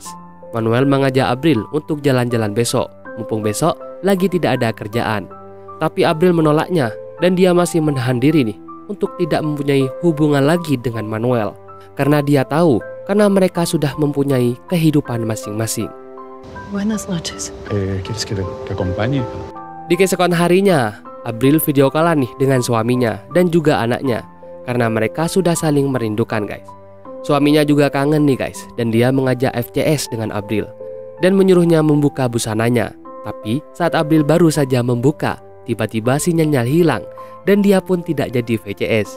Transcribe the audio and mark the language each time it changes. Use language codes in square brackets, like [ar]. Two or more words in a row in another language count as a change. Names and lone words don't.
[id] Manuel mengajak Abril untuk jalan-jalan besok, mumpung besok lagi tidak ada kerjaan. Tapi Abril menolaknya dan dia masih menahan diri nih untuk tidak mempunyai hubungan lagi dengan Manuel. Karena dia tahu, karena mereka sudah mempunyai kehidupan masing-masing. [es] Buenas noches. ¿Quieres que te acompañe? [id] Di keesokan harinya, Abril video callan nih dengan suaminya dan juga anaknya. Karena mereka sudah saling merindukan guys. Suaminya juga kangen nih guys, dan dia mengajak FCS dengan Abril dan menyuruhnya membuka busananya. Tapi saat Abril baru saja membuka, tiba-tiba sinyalnya hilang dan dia pun tidak jadi VCS.